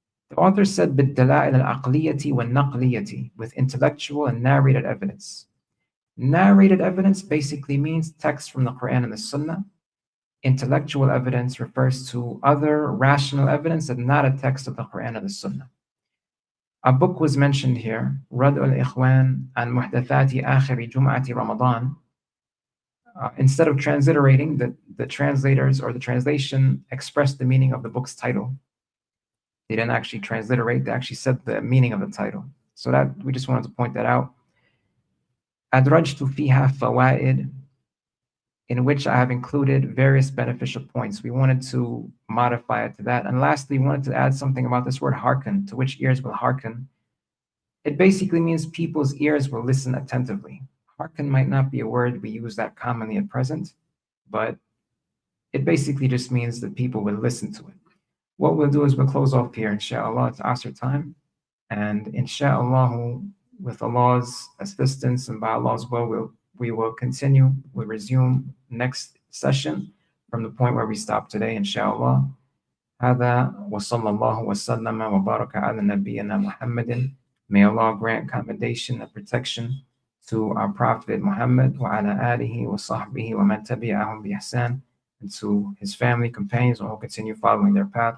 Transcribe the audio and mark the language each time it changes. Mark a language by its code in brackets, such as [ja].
[en] The author said, [ar] بِالدَّلَائِلِ الْعَقْلِيَّةِ وَالنَّقْلِيَّةِ, [en] with intellectual and narrated evidence. Narrated evidence basically means text from the Quran and the Sunnah. Intellectual evidence refers to other rational evidence and not a text of the Quran and the Sunnah. A book was mentioned here, رد الإخوان عن محدثات آخر جمعة رمضان. Instead of transliterating, the translators or the translation expressed the meaning of the book's title. They didn't actually transliterate, they actually said the meaning of the title. So that we just wanted to point that out. [ar] أدرجت فيها فوائد, [en] in which I have included various beneficial points. We wanted to modify it to that. And lastly, we wanted to add something about this word hearken, to which ears will hearken. It basically means people's ears will listen attentively. Hearken might not be a word we use that commonly at present, but it basically just means that people will listen to it. What we'll do is we'll close off here, inshallah. It's Asr time. And inshallah, with Allah's assistance and by Allah's will, we will continue, we'll resume next session from the point where we stopped today, inshallah. [ar] هذا وصلى الله وسلم وبارك على نبينا محمد. [en] May Allah grant commendation and protection to our Prophet Muhammad [ar] وعلى آله وصحبه ومن تبعهم بإحسان, [en] and to his family, companions, and who continue following their path.